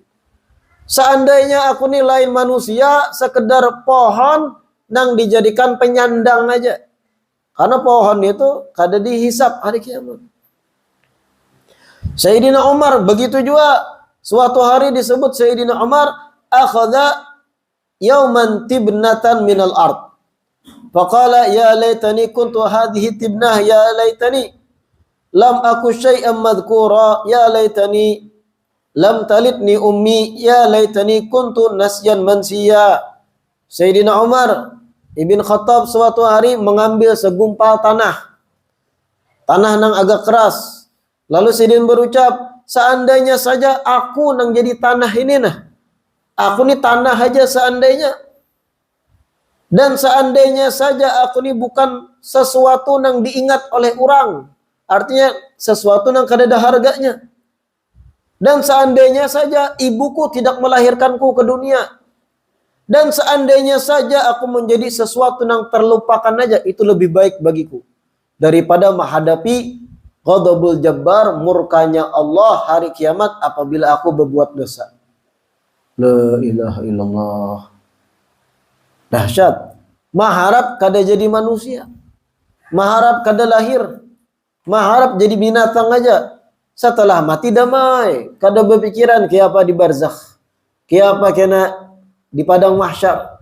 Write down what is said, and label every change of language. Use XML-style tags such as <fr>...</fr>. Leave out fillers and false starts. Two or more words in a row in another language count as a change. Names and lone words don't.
<bjn>Seandainya aku ini lain manusia, sekedar pohon yang dijadikan penyandang aja. Karena pohon itu kada dihisap hari kiamat. Sayyidina Umar begitu juga. Suatu hari disebut Sayyidina Umar</bjn> <ar>أخذ يوما تبنة من الأرض. فقال يا ليتني كنت هذه التبنة يا ليتني لم أك شيئا مذكورا يا ليتني لم تلدني أمي يا ليتني كنت نسيا منسيا.</ar> <bjn>Sayyidina Umar Ibn Khattab suatu hari mengambil segumpal tanah nang agak keras. Lalu Sidin berucap, seandainya saja aku nang jadi tanah ini nah. Aku nih tanah aja seandainya. Dan seandainya saja aku nih bukan sesuatu nang diingat oleh orang. Artinya sesuatu nang kada ada harganya. Dan seandainya saja ibuku tidak melahirkanku ke dunia. Dan seandainya saja aku menjadi sesuatu nang terlupakan aja. Itu lebih baik bagiku. Daripada menghadapi</bjn> <ar>غضب الجبار,</ar> <bjn>murkanya Allah hari kiamat apabila aku berbuat dosa.</bjn> <ar>لا إله إلا الله.</ar> <bjn>Dahsyat. Maharap kada jadi manusia. Maharap kada lahir. Maharap jadi binatang aja. Setelah mati damai. Kada berpikiran kayak apa di barzakh. Kayak apa kena di padang mahsyar.</bjn>